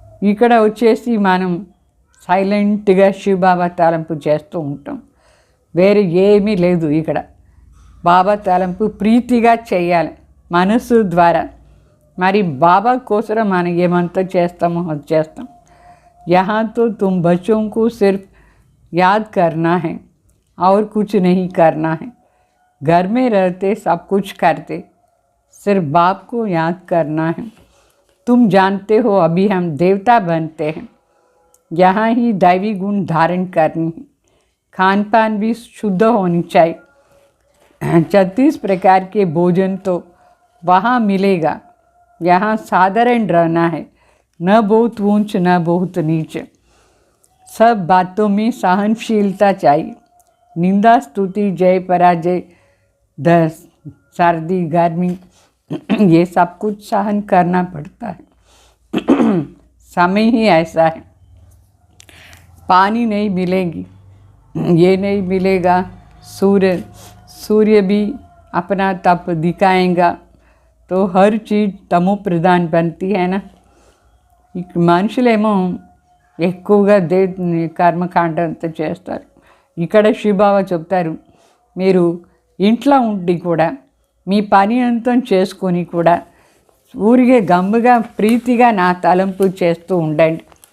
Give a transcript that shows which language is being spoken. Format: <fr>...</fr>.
<te>ఇక్కడ వచ్చేసి మనం సైలెంట్గా శివబాబా తలంపు చేస్తూ ఉంటాం. వేరే ఏమీ లేదు. ఇక్కడ బాబా తలంపు ప్రీతిగా చేయాలి మనసు ద్వారా. మరి బాబా కోసం మనం ఏమంతా చేస్తామో అది చేస్తాం.</te> <hi>यहाँ तो तुम बच्चों को सिर्फ याद करना है और कुछ नहीं करना है. घर में रहते सब कुछ करते, सिर्फ बाप को याद करना है. तुम जानते हो अभी हम देवता बनते हैं. यहाँ ही दैवी गुण धारण करनी है. खान पान भी शुद्ध होनी चाहिए. 36 प्रकार के भोजन तो वहाँ मिलेगा. यहाँ साधारण रहना है, न बहुत ऊंच न बहुत नीचे. सब बातों में सहनशीलता चाहिए. निंदा स्तुति जय पराजय सर्दी गर्मी ये सब कुछ सहन करना पड़ता है. समय ही ऐसा है. पानी नहीं मिलेगी, ये नहीं मिलेगा. सूर्य भी अपना तप दिखाएगा. तो हर चीज़ तमो प्रधान बनती है ना.</hi> <te>మనుషులేమో ఎక్కువగా కర్మకాండ అంతా చేస్తారు. ఇక్కడ శివబాబా చెప్తారు, మీరు ఇంట్లో ఉండి కూడా మీ పని అంతా చేసుకొని కూడా ఊరికే గమ్ముగా ప్రీతిగా నా తలంపు చేస్తూ ఉండండి.</te>